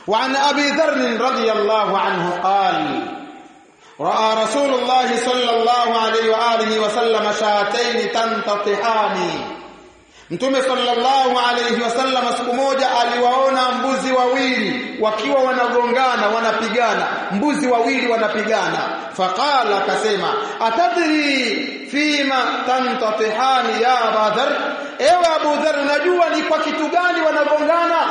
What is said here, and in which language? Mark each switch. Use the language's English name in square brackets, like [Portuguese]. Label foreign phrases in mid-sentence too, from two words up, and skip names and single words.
[Arabic] وعن أبي ذر رضي الله عنه قال رأى رسول الله صلى الله عليه وآله وسلم شاتين تنتطحان. [Swahili] Mtume [Arabic] صلى الله عليه وسلم [Swahili] siku moja aliwaona mbuzi wawili wakiwa wanagongana, wanapigana, mbuzi wawili wanapigana. Faqala, akasema, [Arabic] أتدري فيما تنتطحان يا أبا ذر, [Swahili] ewe Abu Dharr, unajua ni kwa kitu gani wanagongana?